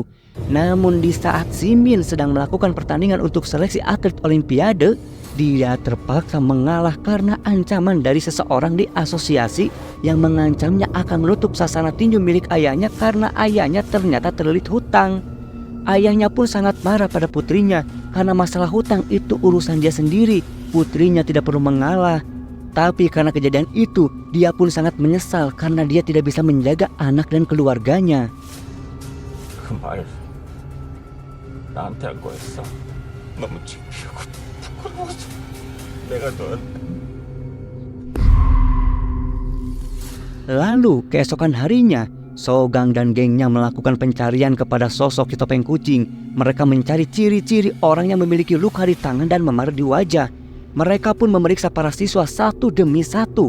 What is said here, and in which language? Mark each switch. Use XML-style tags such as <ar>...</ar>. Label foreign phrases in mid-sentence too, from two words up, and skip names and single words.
<id>Namun di saat Simin sedang melakukan pertandingan untuk seleksi atlet olimpiade, dia terpaksa mengalah karena ancaman dari seseorang di asosiasi yang mengancamnya akan menutup sasana tinju milik ayahnya karena ayahnya ternyata terlilit hutang. Ayahnya pun sangat marah pada putrinya karena masalah hutang itu urusan dia sendiri. Putrinya tidak perlu mengalah. Tapi karena kejadian itu, dia pun sangat menyesal karena dia tidak bisa menjaga anak dan keluarganya.</id> <ko>그 말 나한테 한 거였어. 너무 창피하고 부끄러워서 내가 너한테.</ko> <id>Lalu keesokan harinya, Sogang dan gengnya melakukan pencarian kepada sosok si topeng kucing. Mereka mencari ciri-ciri orang yang memiliki luka di tangan dan memar di wajah. Mereka pun memeriksa para siswa satu demi satu.</id>